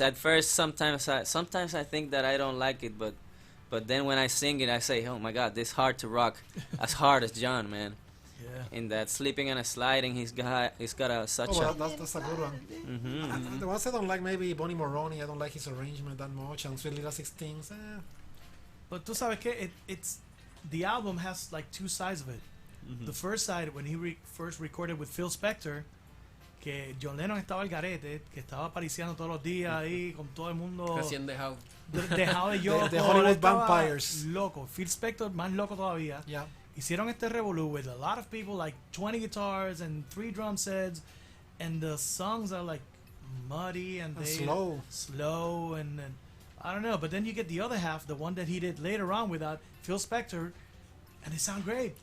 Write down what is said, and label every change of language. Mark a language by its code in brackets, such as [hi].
[en] At first, sometimes I think that I don't like it, but then when I sing it, I say, oh my God, this is hard to rock as hard as John, man. Yeah. In that Sleeping and Sliding, he's got such a. That's a good one. The ones I don't like, maybe Bonnie Moroney. I don't like his arrangement that much, and Sweet Little 16s. But [es] tú sabes que [en] it's the album has like two sides of it. The first side, when he first recorded with Phil Spector, [es] que John Lennon estaba al garete, que estaba apareciendo todos los días ahí con todo el mundo Recién dejado. dejado de Yoko, [en] The Hollywood [es] estaba [en] Vampires. [es] loco. Phil Spector más loco todavía. [en] Yeah. [es] Hicieron este revolú [en] with a lot of people, like 20 guitars and 3 drum sets, and the songs are like muddy and slow and I don't know. But then you get the other half, the one that he did later on without Phil Spector, and they sound great.